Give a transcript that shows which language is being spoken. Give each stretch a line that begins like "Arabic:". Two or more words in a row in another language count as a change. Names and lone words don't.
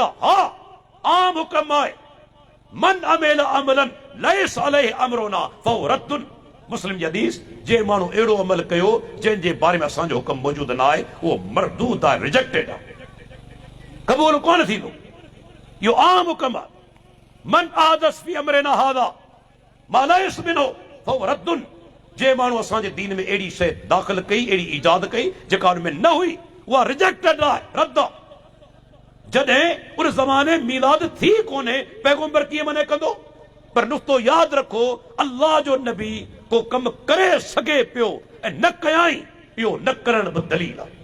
Sindhi: हा, आम हुकम आहे,
Arabic: من عمل عملا ليس عليه أمرنا فهو رد.
Sindhi: मुस्लिम जी हदीस, जे माण्हू अहिड़ो अमल कयो जंहिंजे बारे में असांजो हुकम मौजूदु न आहे, उहो मरदूद आहे, रिजेक्टेड आहे, क़बूल कोन थींदो। इहो आम हुकम आहे,
Arabic: من أحدث في أمرنا هذا ما ليس منه فهو رد.
Sindhi: जे माण्हू असांजे दीन में अहिड़ी शइ दाख़िल कई, अहिड़ी ईजाद कई जेका हुन में न हुई, उहा रिजेक्टेड आहे, रद्द आहे। जॾहिं उन ज़माने मीलाद थी कोन्हे, पैगंबर कीअं मने कंदो? पर नुक़्तो यादि रखो, अल्लाह जो नबी को कमु करे सघे पियो ऐं न कयाई, इहो न करण बि दलील आहे।